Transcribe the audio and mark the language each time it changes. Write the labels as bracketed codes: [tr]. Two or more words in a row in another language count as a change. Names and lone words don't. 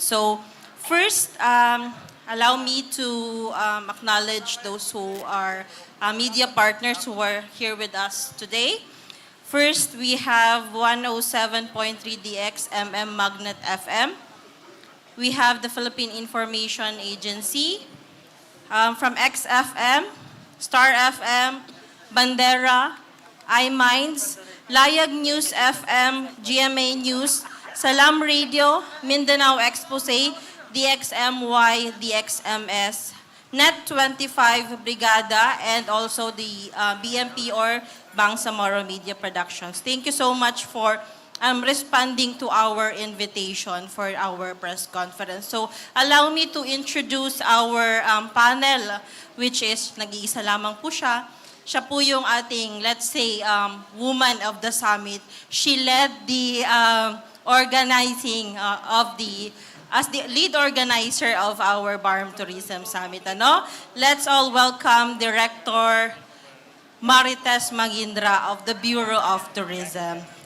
[en] So first, allow me to acknowledge those who are media partners who are here with us today. First, we have 107.3 DXMM Magnet FM. We have the Philippine Information Agency. From XFM, Star FM, Bandera, iMinds, Layag News FM, GMA News, Salam Radio, Mindanao Expose, DXMY, DXMS, Net 25 Brigada, and also the BMP or Bangsamoro Media Productions. Thank you so much for responding to our invitation for our press conference. So allow me to introduce our panel, which is [tl] nag-iisa lamang po siya. Siya po yung ating, [en] let's say, woman of the summit. She led the organizing of the as the lead organizer of our BARMM Tourism Summit. Ano? Let's all welcome Director Marites Magindra of the Bureau of Tourism.